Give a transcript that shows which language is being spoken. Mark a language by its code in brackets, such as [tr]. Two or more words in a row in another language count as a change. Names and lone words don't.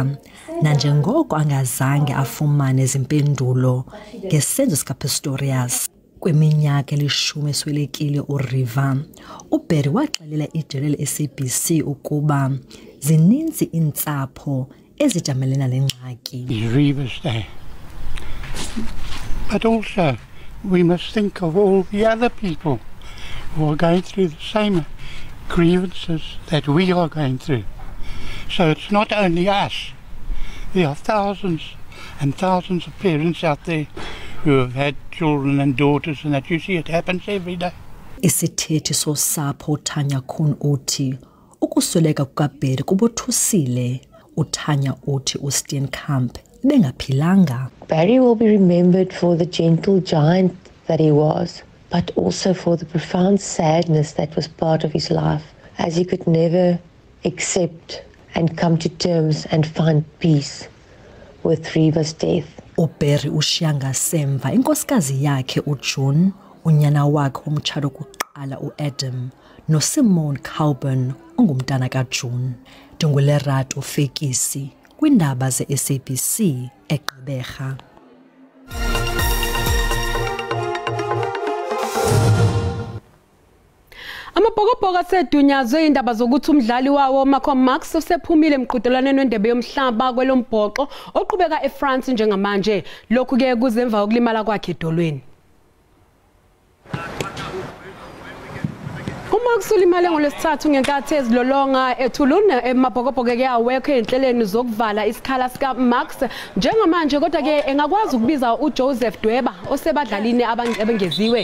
[xh] Nanjengoko angazange afumane izimpendulo ngesenzo sikaPistorius. Kwiminyaka 10 eswelekile uRiver, uBarry waxelela ijele le-SABC ukuba zininzi iintsapho ezijamelena nengxaki. [en] River's there. But also, we must think of all the other people who are going through the same grievances that we are going through. So it's not only us. There are thousands and thousands of parents out there who have had children and daughters, and that you see it happens every day. [xh] Isithethi sosapho uThanya Khune uthi ukusweleka kukaBarry kubothusile. uThanya uthi uSteenkamp bengaphilanga. [en] Barry will be remembered for the gentle giant that he was, but also for the profound sadness that was part of his life, as he could never accept and come to terms and find peace with River's death. [xh] uBarry ushiya ngasemva inkosikazi yakhe uJune, unyana wakhe umtshado kuqala uAdam, noSimone Calburn ongumntana kaJune. Ndingulerato Fekisi kwindaba ze-SABC eGqeberha. [zu] Amabhokobhoko asedunyazwe indaba zokuthi umdlali wawo Malcolm Marx usephumile emqhudelwaneni wendebe yomhlaba kwelombhoxo oqhubeka eFrance njengamanje. Lokhu ke kuzemva ukulimala kwakhe edolweni. Marx ulimale ngolwesithathu ngenkathi ezilolonga eToulon. Amabhokobhoko ke awekho enhlelweni zokuvala isikhala sika Marx njengamanje, kodwa ke engakwazi ukubiza uJoseph Dweba osebadlalini abangeziwe.